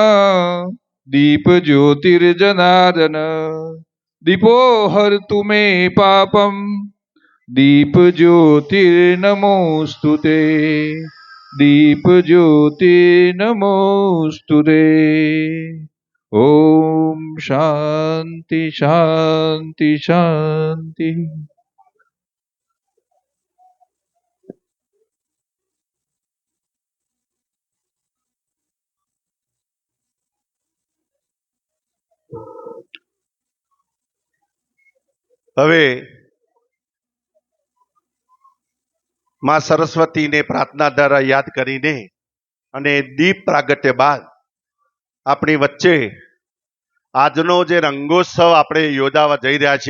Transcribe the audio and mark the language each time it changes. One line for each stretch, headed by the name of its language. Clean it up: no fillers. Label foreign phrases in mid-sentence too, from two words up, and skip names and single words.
Sanskrit: दीपज्योतिर्जनार्दन दीपो हरतु मे पापं दीपज्योतिर्नमोऽस्तुते दीपज्योतिर्नमोऽस्तुते. ओम शांति शांति शांति.
Gujarati: હવે માં સરસ્વતીને પ્રાર્થના દ્વારા યાદ કરીને અને દીપ પ્રાગટ્ય બાદ આપણી વચ્ચે આજનો જે રંગોત્સવ આપણે યોજાવા જઈ રહ્યા છીએ